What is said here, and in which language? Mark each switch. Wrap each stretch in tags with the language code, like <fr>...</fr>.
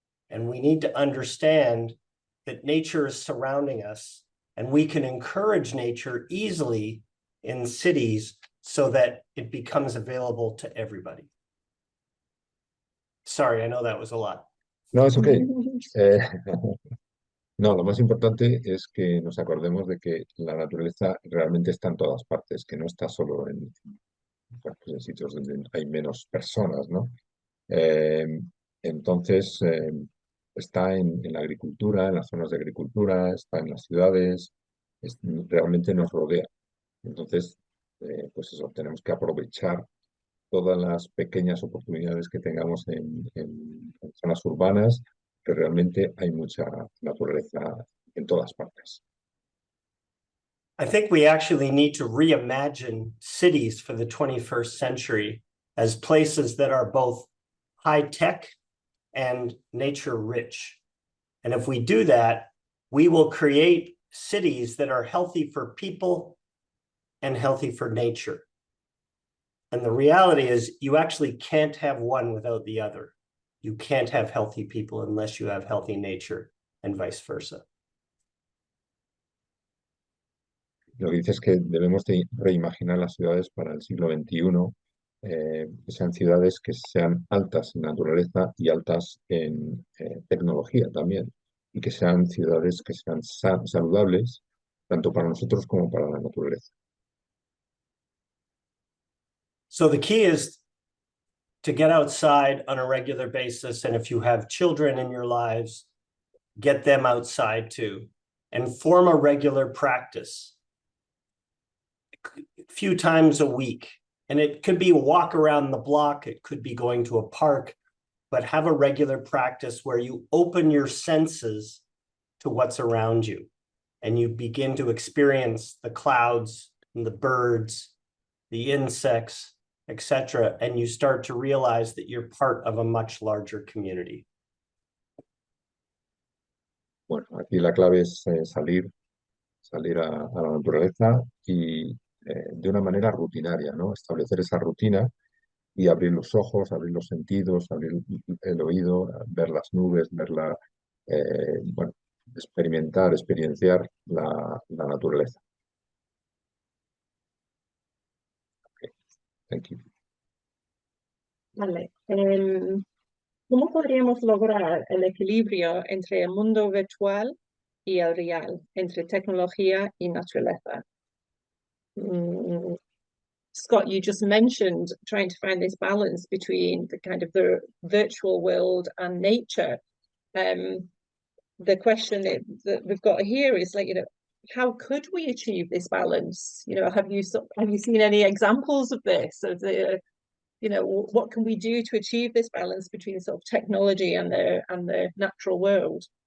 <en>And we need to understand that nature is surrounding us, and we can encourage nature easily in cities so that it becomes available to everybody. Sorry, I know that was a lot.</en> <es>No, es ok. No, lo más importante es que nos acordemos de que la naturaleza realmente está en todas partes, que no está solo bueno, pues en sitios donde hay menos personas, ¿no? Eh, entonces, está en la agricultura, en las zonas de agricultura, está en las ciudades, realmente nos rodea. Entonces, pues eso, tenemos que aprovechar todas las pequeñas oportunidades que tengamos en zonas urbanas, que realmente hay mucha naturaleza en todas partes.</es> <en>I think we actually need to reimagine cities for the 21st century as places that are both high-tech and nature-rich. And if we do that, we will create cities that are healthy for people and healthy for nature. And the reality is you actually can't have one without the other. You can't have healthy people unless you have healthy nature, and vice versa.</en> <es>Lo que dice es que debemos de reimaginar las ciudades para el siglo XXI, que sean ciudades que sean altas en naturaleza y altas en tecnología también, y que sean ciudades que sean saludables, tanto para nosotros como para la naturaleza.</es> <en>So the key is to get outside on a regular basis, and if you have children in your lives, get them outside too, and form a regular practice. A few times a week. And it could be a walk around the block, it could be going to a park, but have a regular practice where you open your senses to what's around you. And you begin to experience the clouds and the birds, the insects, etc. And you start to realize that you're part of a much larger community.</en> <es>Bueno, aquí la clave es salir a la naturaleza y de una manera rutinaria, ¿no? Establecer esa rutina y abrir los ojos, abrir los sentidos, abrir el oído, ver las nubes, bueno, experienciar la naturaleza.</es> <en>Okay. Thank you.</en> <es>Vale. ¿Cómo podríamos lograr el equilibrio entre el mundo virtual y el real, entre tecnología y naturaleza?</es> <en>Scott, you just mentioned trying to find this balance between the kind of the virtual world and nature. The question that we've got here is like, how could we achieve this balance? Have you seen any examples of this? Of the, what can we do to achieve this balance between sort of technology and the natural world?</en>